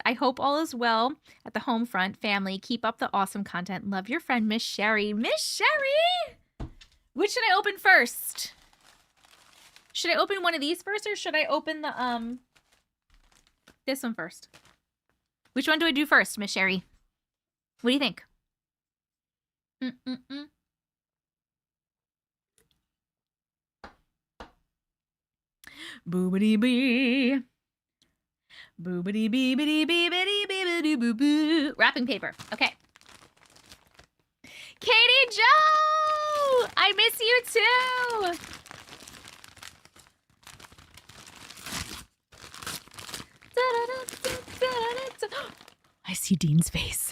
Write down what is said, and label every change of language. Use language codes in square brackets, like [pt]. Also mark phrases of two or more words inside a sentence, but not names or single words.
[en] I hope all is well at the home front. Family, keep up the awesome content. Love your friend, Miss Sherry. Miss Sherry! Which should I open first? Should I open one of these first or should I open the, this one first? Which one do I do first, Miss Sherry? What do you think? Boobity bee. Boobity beebity beebity beebity boo boo. Wrapping paper. Okay. Katie Joe! I miss you too! I see Dean's face.